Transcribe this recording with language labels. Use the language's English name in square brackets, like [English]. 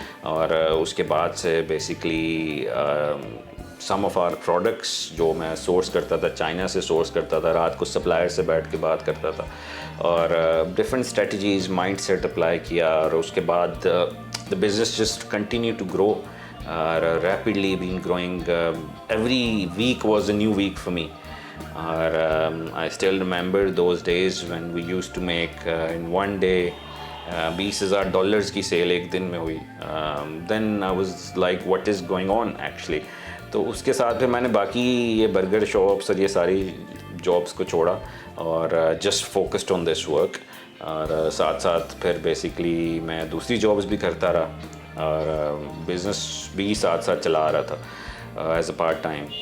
[Urdu] اور اس کے بعد سے basically [English] some of our products [Urdu] جو میں سورس کرتا تھا، چائنا سے سورس کرتا تھا، رات کو سپلائر سے بیٹھ کے بات کرتا تھا، اور different strategies mind set apply کیا. اور اس کے بعد [English] The business just continue to grow rapidly, been growing. Every week was a new week for me. اور I still remember those days when we used to make in one day $20,000 [Urdu] کی cell ایک دن میں ہوئی. [English] Then I was like what is going on actually. [Urdu] تو اس کے ساتھ پھر میں نے باقی یہ برگر شاپس اور یہ ساری جابس کو چھوڑا اور [English] Just focused on this work. [Urdu] اور ساتھ ساتھ پھر بیسکلی میں دوسری جابس بھی کرتا رہا. اور بزنس بھی ساتھ ساتھ چلا رہا تھا [English] As a part time.